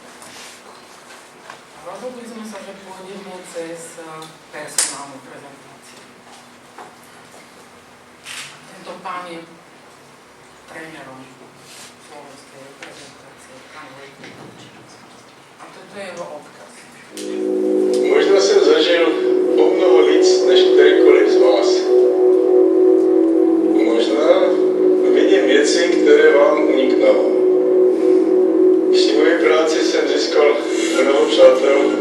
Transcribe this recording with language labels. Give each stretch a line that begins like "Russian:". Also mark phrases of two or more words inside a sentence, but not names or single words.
Slovak: Rozhodli sme sa, že pôjdeme cez personálnu prezentáciu. Tento pán je trénerom slovenskej reprezentácie, pán Vojtkovič. A toto je jeho odkaz.
Czech: Možná jsem zažil o mnoho víc než kterýkoliv z vás. Možná vidím věci, které vám uniknou. Při mojí práci jsem získal mnoho přátel.